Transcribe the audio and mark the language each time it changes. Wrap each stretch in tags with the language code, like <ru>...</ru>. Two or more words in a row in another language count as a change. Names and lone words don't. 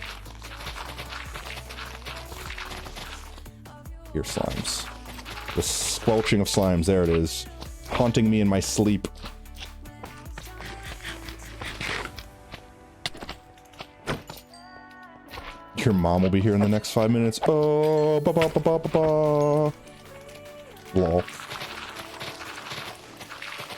<en>Here, slimes. The squelching of slimes, there it is. Haunting me in my sleep. Your mom will be here in the next 5 minutes. Oh, ba ba ba ba ba ba. Lol.</en>